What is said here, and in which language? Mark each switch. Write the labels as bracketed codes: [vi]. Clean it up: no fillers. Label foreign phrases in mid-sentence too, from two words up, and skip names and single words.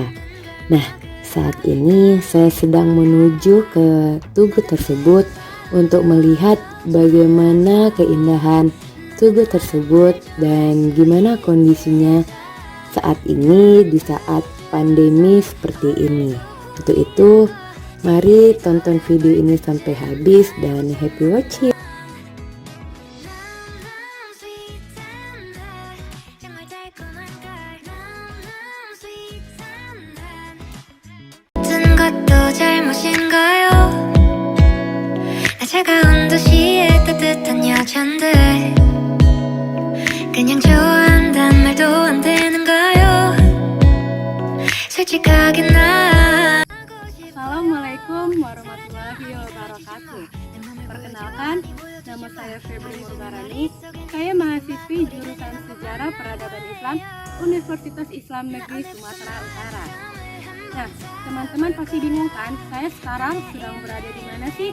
[id] Nah, saat ini saya sedang menuju ke tugu tersebut untuk melihat bagaimana keindahan tugu tersebut dan gimana kondisinya saat ini di saat pandemi seperti ini. Untuk itu, mari tonton video ini sampai habis dan [en] happy watching. [ko] 모든 것도 잘못인가요? 나 차가운 도시의 따뜻한 여잔데 그냥 좋아한단 말도 안 되는가요? 솔직하게 나 [ar] السلام عليكم ورحمة الله وبركاته. [id] Perkenalkan, nama saya Febri Nurbarani. Saya mahasiswi jurusan Sejarah Peradaban Islam Universitas Islam Negeri Sumatera Utara. Nah, teman-teman pasti bingung kan, saya sekarang sedang berada di mana sih?